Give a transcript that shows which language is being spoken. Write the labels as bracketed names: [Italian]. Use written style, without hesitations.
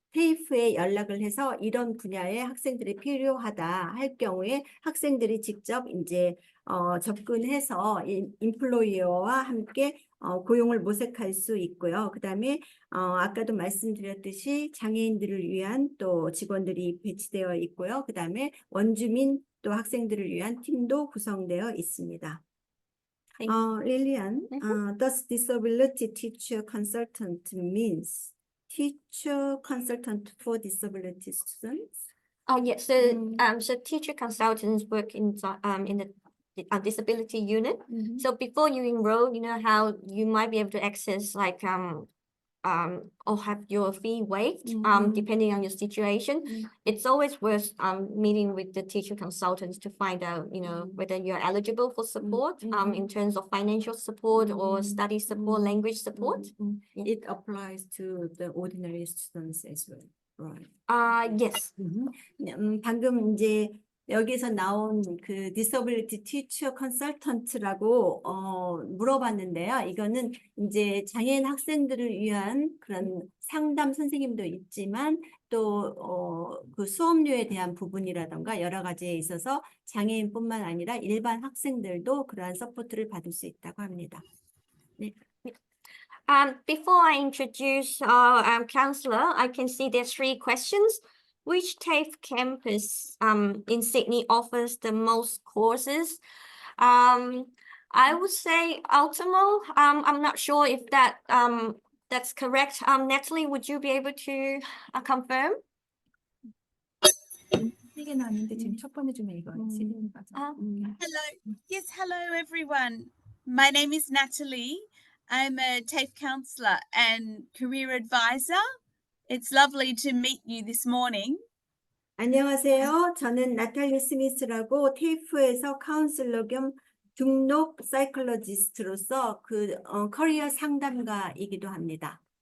[Korean] 테이프에 연락을 해서 이런 분야의 학생들이 필요하다 할 경우에 학생들이 직접 이제 접근해서 인플로이어와 함께 고용을 모색할 수 있고요. 그다음에 아까도 말씀드렸듯이 장애인들을 위한 또 직원들이 배치되어 있고요. 그다음에 원주민 또 학생들을 위한 팀도 구성되어 있습니다. [English] Lillian, does disability teacher consultant means teacher consultant for disability students? Yes, so so teacher consultants work in the disability unit. So before you enroll, you know how you might be able to access like or have your fee waived depending on your situation. It's always worth meeting with the teacher consultants to find out, you know, whether you're eligible for support in terms of financial support or study support, language support. It applies to the ordinary students as well, right? Yes. [Korean] 방금 이제 여기서 나온 그 [English] disability teacher consultant [Korean] 라고 물어봤는데요. 이거는 이제 장애인 학생들을 위한 그런 상담 선생님도 있지만 또 그 수업료에 대한 부분이라던가 여러 가지에 있어서 장애인뿐만 아니라 일반 학생들도 그러한 서포트를 받을 수 있다고 합니다. 네. [English] Before I introduce our counselor, I can see there's 3 questions. Which TAFE campus in Sydney offers the most courses? I would say Ultimo. I'm not sure if that's correct. Natalie, would you be able to confirm? [Korean] 세개 나왔는데 지금 첫 번째 중에 이거 [English] Hello. Yes, hello everyone. My name is Natalie. I'm a TAFE counsellor and career advisor. It's lovely to meet you this morning. [Korean] 안녕하세요. 저는 나탈리 스미스라고 테이프에서 카운슬러 겸 등록 사이콜로지스트로서 커리어 상담가이기도 합니다.